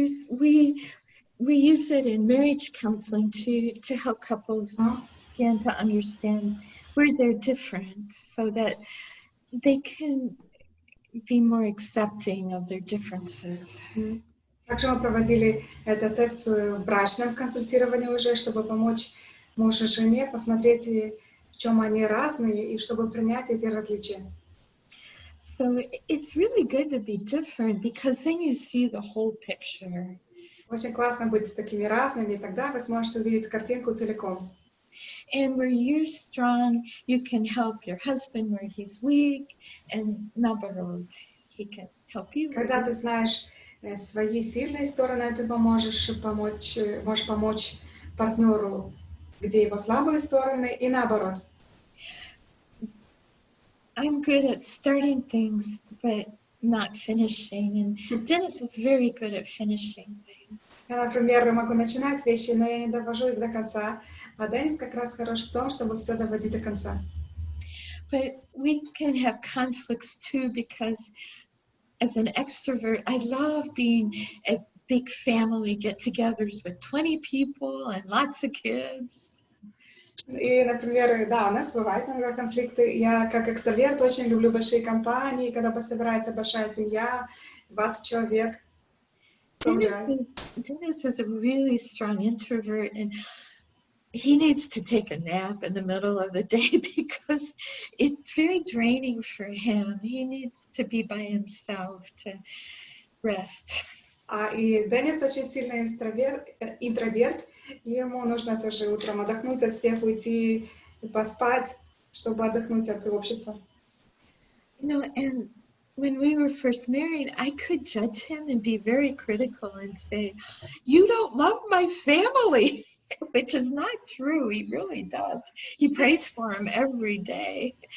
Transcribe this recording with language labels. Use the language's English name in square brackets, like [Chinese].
[English] We use it in marriage counseling to help couples begin to understand where they're different, so that they can be more accepting of their differences. [Russian] Также мы проводили этот тест в брачном консультировании уже, чтобы помочь мужу и жене посмотреть, в чем они разные, и чтобы принять эти различия. [English] So it's really good to be different, because then you see the whole picture. [Russian] Очень классно быть такими разными, тогда вы сможете увидеть картинку целиком. [English] And where you're strong, you can help your husband where he's weak, and наоборот, he can help you. [Russian] Когда ты знаешь свои сильные стороны, ты можешь помочь партнеру, где его слабые стороны, и наоборот. [English] I'm good at starting things, but not finishing, and Dennis is very good at finishing things. [Russian] Я, например, могу начинать вещи, но я не довожу их до конца, а Денис как раз хорош в том, чтобы все доводить до конца. [English] But we can have conflicts too, because as an extrovert, I love being at big family get-togethers with 20 people and lots of kids. [Russian] И, например, да, у нас бывают иногда конфликты. Я, как экстраверт, очень люблю большие компании, когда собирается большая семья, 20 человек. [English] Dennis is a really strong introvert, and he needs to take a nap in the middle of the day because it's very draining for him. He needs to be by himself to rest. [Russian] И Денис очень сильный интроверт, и ему нужно тоже утром отдохнуть от всех, уйти и поспать, чтобы отдохнуть от общества. [English] And when we were first married, I could judge him and be very critical and say, "You don't love my family," which is not true. He really does. He prays for him every day.